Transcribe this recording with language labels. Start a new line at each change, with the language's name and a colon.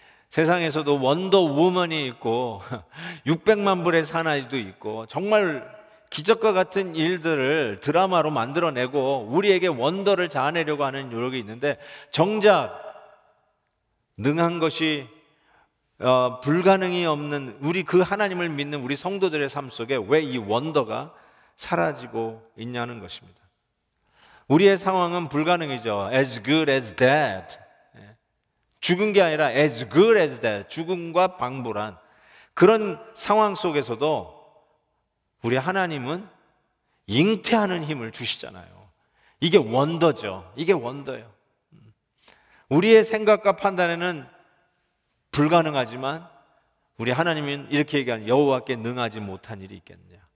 Korean: 세상에서도 원더우먼이 있고 600만 불의 사나이도 있고 정말 기적과 같은 일들을 드라마로 만들어내고 우리에게 원더를 자아내려고 하는 노력이 있는데, 정작 능한 것이 불가능이 없는 우리 그 하나님을 믿는 우리 성도들의 삶 속에 왜 이 원더가 사라지고 있냐는 것입니다. 우리의 상황은 불가능이죠.
English: As good as dead.
Korean: 죽은 게 아니라
English: as good as dead.
Korean: 죽음과 방불한 그런 상황 속에서도 우리 하나님은 잉태하는 힘을 주시잖아요. 이게 원더죠. 이게 원더예요. 우리의 생각과 판단에는 불가능하지만 우리 하나님은 이렇게 얘기하는, 여호와께 능하지 못한 일이 있겠느냐?